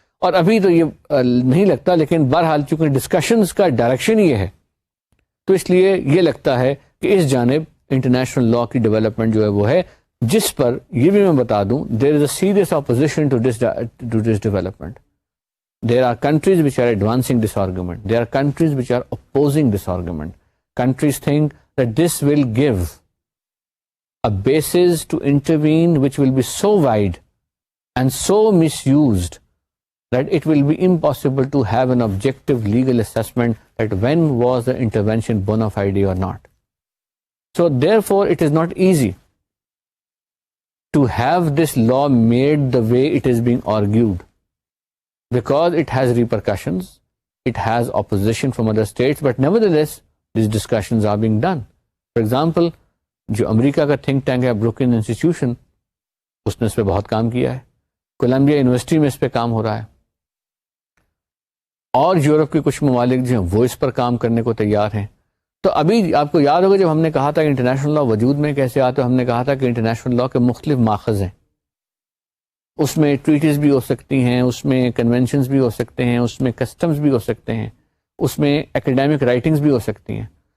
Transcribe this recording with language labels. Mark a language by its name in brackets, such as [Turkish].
[Urdu] اور ابھی تو یہ نہیں لگتا, لیکن بہرحال چونکہ ڈسکشنز کا ڈائریکشن یہ ہے تو اس لیے یہ لگتا ہے کہ اس جانب انٹرنیشنل لا کی ڈیولپمنٹ جو ہے وہ ہے, جس پر یہ بھی میں بتا دوں [English] There is a serious opposition to this development. There are countries which are advancing this argument. There are countries which are opposing this argument. Countries think that this will give a basis to intervene which will be so wide and so misused that it will be impossible to have an objective legal assessment that when was the intervention bona fide or not. So therefore it is not easy to have this law made the way it is being argued, because it has repercussions, it has opposition from other states, but nevertheless these discussions are being done. For example, [Urdu] جو امریکہ کا think tank ہے broken institution, اس نے اس پہ بہت کام کیا ہے, Colombia university میں اس پہ کام ہو رہا ہے, اور یورپ کے کچھ ممالک جو ہیں وہ اس پر کام کرنے کو تیار ہیں. تو ابھی آپ کو یاد ہوگا جب ہم نے کہا تھا کہ انٹرنیشنل لا وجود میں کیسے آتا ہے, ہم نے کہا تھا کہ انٹرنیشنل لا کے مختلف ماخذ ہیں, اس میں ٹریٹیز بھی ہو سکتی ہیں, اس میں کنونشنز بھی ہو سکتے ہیں, اس میں کسٹمز بھی ہو سکتے ہیں, اس میں ایکیڈیمک رائٹنگز بھی ہو سکتی ہیں.